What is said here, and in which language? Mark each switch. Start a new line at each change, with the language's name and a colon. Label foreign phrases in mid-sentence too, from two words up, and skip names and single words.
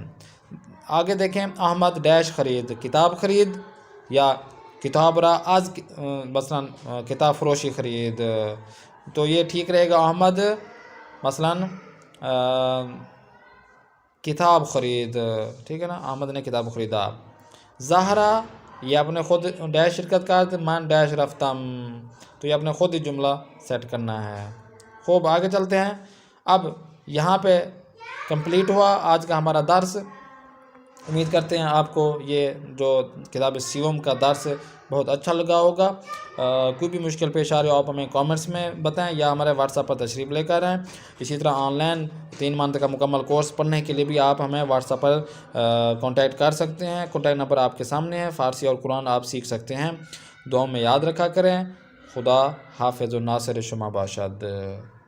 Urdu: آگے دیکھیں،
Persian: احمد ڈیش خرید، کتاب خرید، یا کتاب را از مثلا کتاب فروشی خرید،
Urdu: تو یہ ٹھیک رہے گا احمد مثلا
Persian: کتاب خرید،
Urdu: ٹھیک ہے نا، احمد نے کتاب خریدا۔
Persian: زہرا،
Urdu: یہ اپنے خود
Persian: ڈیش شرکت کار، من ڈیش رفتم،
Urdu: تو یہ اپنے خود ہی جملہ سیٹ کرنا ہے۔ خوب آگے چلتے ہیں۔ اب یہاں پہ کمپلیٹ ہوا آج کا ہمارا درس۔ امید کرتے ہیں آپ کو یہ جو کتاب سیوم کا درس بہت اچھا لگا ہوگا۔ کوئی بھی مشکل پیش آ رہی ہو آپ ہمیں کامنٹس میں بتائیں، یا ہمارے واٹس ایپ پر تشریف لے کر آئیں۔ اسی طرح آن لائن 3 منتھ کا مکمل کورس پڑھنے کے لیے بھی آپ ہمیں واٹس ایپ پر کانٹیکٹ کر سکتے ہیں۔ کانٹیکٹ نمبر آپ کے سامنے ہے۔ فارسی اور قرآن آپ سیکھ سکتے ہیں۔ دعاؤں میں یاد رکھا کریں۔
Persian: خدا حافظ و ناصر شما باشد۔